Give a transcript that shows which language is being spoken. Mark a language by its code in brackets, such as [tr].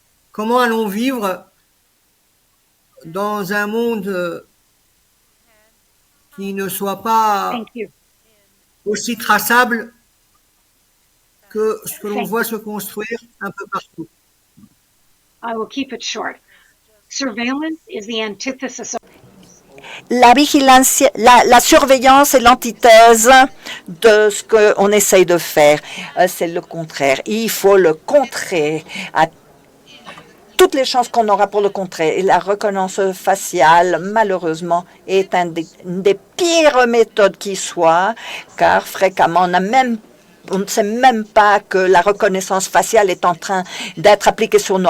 [fr] Comment allons vivre dans un monde qui ne soit pas [en] Thank you. [fr] aussi traçable que ce que l'on [en] Thank [fr] voit se construire un peu partout? [en] I will keep it short. Surveillance is the antithesis of [fr] La surveillance est l'antithèse de ce qu'on essaye de faire. C'est le contraire. Il faut le contrer à toutes les chances qu'on aura pour le contrer. Et la reconnaissance faciale, malheureusement, est une des pires méthodes qui soit, car fréquemment, on ne sait même pas que la reconnaissance faciale est en train d'être appliquée sur nous.